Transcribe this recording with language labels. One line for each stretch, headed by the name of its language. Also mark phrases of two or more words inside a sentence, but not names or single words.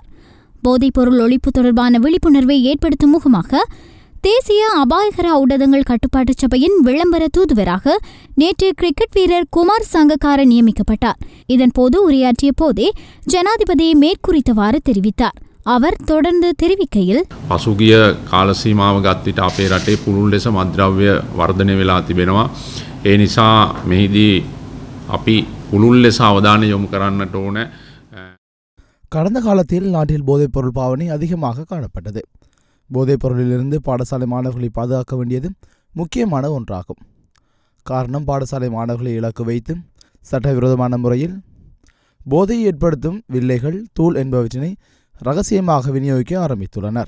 Tamil: போதைப்பொருள் ஒழிப்பு தொடர்பான விழிப்புணர்வை ஏற்படுத்தும் முகமாக தேசிய அபாயகர ஊடகங்கள் கட்டுப்பாட்டு சபையின் விளம்பர தூதுவராக நேற்று கிரிக்கெட் வீரர் குமார் சங்கக்கார நியமிக்கப்பட்டார். இதன்போது உரையாற்றிய போதே ஜனாதிபதி மேற்குறித்தவாறு தெரிவித்தார். அவர் தொடர்ந்து தெரிவிக்கையில்,
Sinhala: පසුගිය කාල සීමාව ගත්විට අපේ රටේ පුළුල් ලෙස මත්ද්‍රව්‍ය වර්ධනය වෙලා තිබෙනවා. ඒ නිසා මෙහිදී අපි පුළුල් ලෙස අවධානය යොමු කරන්නට ඕන.
Tamil: கடந்த காலத்தில் நாட்டில் போதைப்பொருள் பாவனை அதிகமாக காணப்பட்டது. போதைப்பொருளிலிருந்து பாடசாலை மாணவர்களை பாதுகாக்க வேண்டியது முக்கியமான ஒன்றாகும். காரணம், பாடசாலை மாணவர்களை இலக்கு வைத்து சட்டவிரோதமான முறையில் போதையை ஏற்படுத்தும் வில்லைகள், தூள் என்பவற்றினை ரகசியமாக விநியோகிக்க ஆரம்பித்துள்ளனர்.